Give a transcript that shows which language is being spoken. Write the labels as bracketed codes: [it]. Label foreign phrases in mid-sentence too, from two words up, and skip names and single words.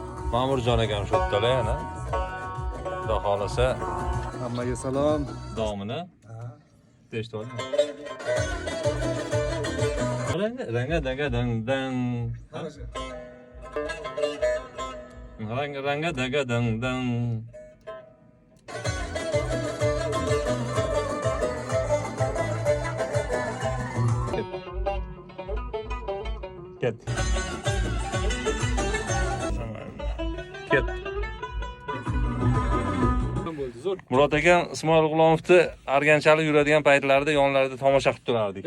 [uz] Ma'murjon akam shu yerdalar yana. Xudo xolasa Hammaga salom. davomini eshitib oldim. Ranga daga dang dang. Ranga daga dang dang. Ket. Ket. Murod akam Ismoil G'ulomovni arganchalik yuradigan paytlarida yonlarida tomosha qilib turardik.